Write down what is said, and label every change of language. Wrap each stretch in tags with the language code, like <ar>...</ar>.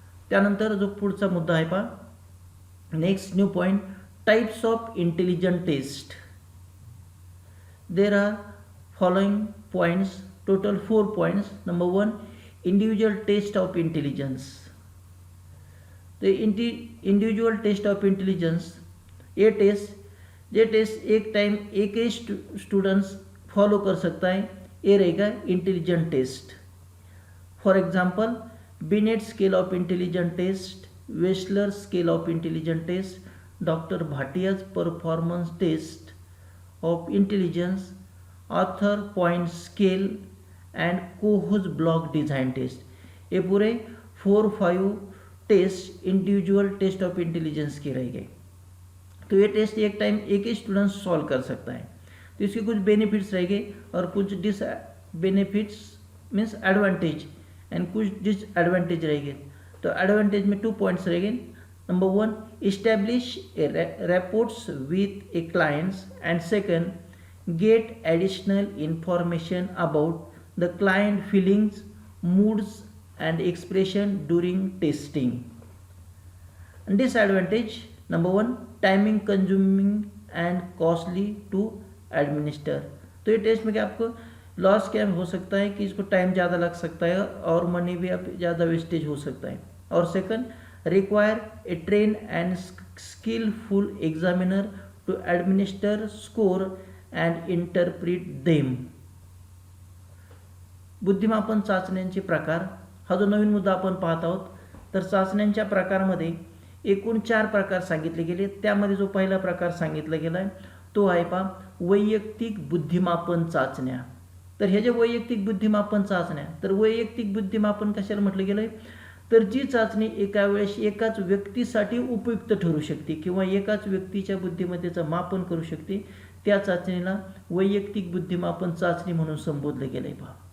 <mr>त्यानंतर जो पुढचा मुद्दा आहे पहा,</mr> <en>Next new point, types of intelligent test. There are following points, total 4 points. Number 1, individual test of intelligence.</en> <hi>तो</hi> <en>individual test of intelligence</en> <hi>ये टेस्ट एक टाइम एक ही स्टूडेंट्स फॉलो कर सकता है, ये रहेगा intelligent test.</hi> <en>For example, Binet scale of intelligent test, Wechsler scale of intelligent test, doctor Bhatia's performance test of intelligence, Arthur point scale and Kohs block design test.</en> <hi>ये पूरे 4-5 test individual test of intelligence के रहेंगे. तो ये test एक time एक ही student solve कर सकता है. तो इसके कुछ बेनिफिट्स रहेंगे और कुछ बेनिफिट्स मीन्स एडवांटेज एंड कुछ डिसएडवांटेज रहेंगे. तो एडवांटेज में 2 पॉइंट्स रहेंगे.</hi> <en>Number 1, establish rapports with a clients and second, get additional information about the client feelings, moods and expression during testing. And disadvantage, number 1, timing consuming and costly to administer.</en> <hi>तो ये test में क्या आपको loss क्या हो सकता है कि इसको टाइम ज़्यादा लग सकता है और मनी भी आप ज़्यादा वेस्टेज हो सकता है.</hi> <en>और second, require a train and skillful examiner to administer score and interpret them.</en> <mr>बुद्धिमापन चाचण्यांचे प्रकार हा जो नवीन मुद्दा आपण पाहत आहोत. तर चाचण्यांच्या प्रकारामध्ये एकूण 4 प्रकार सांगितले गेले. त्यामध्ये जो पहिला प्रकार सांगितला गेला आहे तो आहे पहा वैयक्तिक बुद्धिमापन चाचण्या. तर हे जे वैयक्तिक बुद्धिमापन चाचण्या, तर वैयक्तिक बुद्धिमापन कशाला म्हटलं गेलं आहे, तर जी चाचणी एका वेळेस एकाच व्यक्तीसाठी उपयुक्त ठरू शकते किंवा एकाच व्यक्तीच्या बुद्धिमत्तेचं मापन करू शकते, त्या चाचणीला वैयक्तिक बुद्धिमापन चाचणी म्हणून संबोधलं गेलं आहे पहा.</mr>